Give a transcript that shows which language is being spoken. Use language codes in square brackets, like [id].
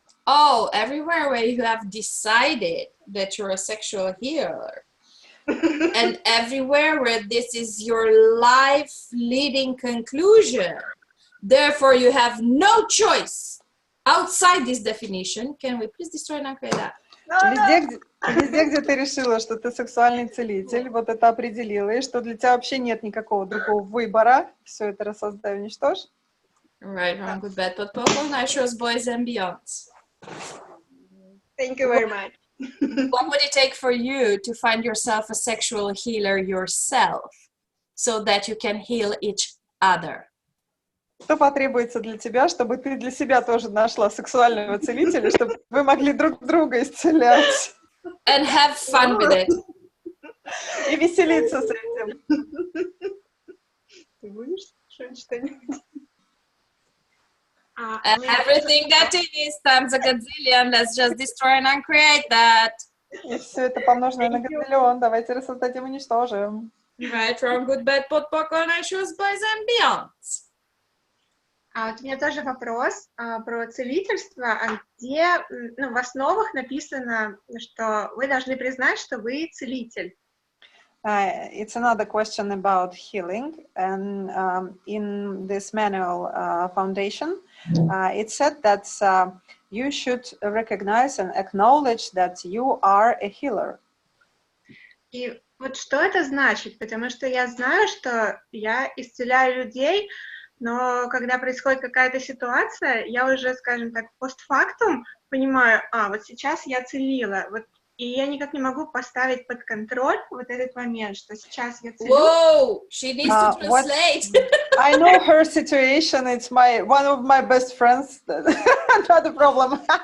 [en] Oh, everywhere where you have decided that you're a sexual healer. And everywhere where this is your life leading conclusion. Therefore, you have no choice outside this definition. Can we please destroy and uncreate that? [ru] Везде, где ты решила, что ты сексуальный целитель, вот это определила, и что для тебя вообще нет никакого другого выбора, все это рассоздай, уничтожь. [en] Right, wrong, good, bad, pot, poc, all night shows, boys and beyonds. Thank you very much. What would it take for you to find yourself a sexual healer yourself so that you can heal each other? [ru] Что потребуется для тебя, чтобы ты для себя тоже нашла сексуального целителя, чтобы вы могли друг друга исцелять? [en] And have fun with it. [ru] И веселиться с этим. Ты будешь слушать что-нибудь? [en] Everything that is times a gazillion. Let's just destroy and uncreate that. [ru] И все это помноженное на гадиллион. Давайте рассоздадим и уничтожим. [en] Right, from good, bad, pot, popcorn, shoes, boys and beyonds. [ru] Вот у меня тоже вопрос про целительство, где в основах написано, что вы должны признать, что вы целитель. [en] It's another question about healing, and in this manual foundation, it said that you should recognize and acknowledge that you are a healer. [ru] И вот что это значит? Потому что я знаю, что я исцеляю людей, но когда происходит какая-то ситуация, я уже, скажем так, постфактум понимаю, вот сейчас я целила, вот, и я никак не могу поставить под контроль вот этот момент, что сейчас я целю. [en] Whoa, she needs to translate. I know her situation. It's one of my best friends. Not a problem.